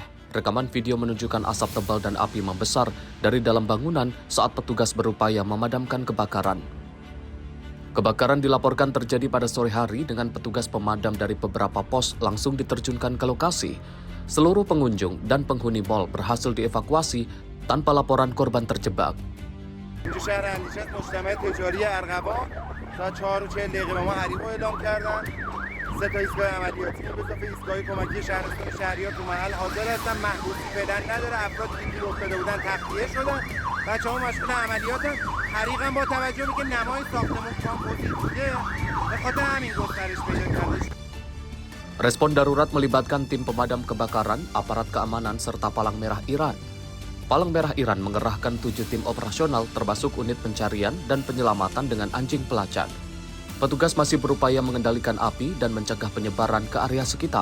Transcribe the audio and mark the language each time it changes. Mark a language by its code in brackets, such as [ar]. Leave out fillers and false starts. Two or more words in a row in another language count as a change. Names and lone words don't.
[id] Rekaman video menunjukkan asap tebal dan api membesar dari dalam bangunan saat petugas berupaya memadamkan kebakaran. Kebakaran dilaporkan terjadi pada sore hari dengan petugas pemadam dari beberapa pos langsung diterjunkan ke lokasi. Seluruh pengunjung dan penghuni mal berhasil dievakuasi tanpa laporan korban terjebak. [fa] سه ایستگاه عملیاتی به اضافه ایستگاه کمکی شهرستان شهریار تو محل حاضر هستن. محبوسی فعلا نداره. افرادی که گیر افتاده بودن تخلیه شدن. بچه‌ها مشغول عملیاتن. حریق هم با توجه به اینکه نمای ساختمان کامپوزیت بوده به خاطر همین گسترش پیدا کرده. [id] Respon darurat melibatkan tim pemadam kebakaran, aparat keamanan, serta Palang Merah Iran. Palang Merah Iran mengerahkan 7 tim operasional termasuk unit pencarian dan penyelamatan dengan anjing pelacak. Petugas masih berupaya mengendalikan api dan mencegah penyebaran ke area sekitar.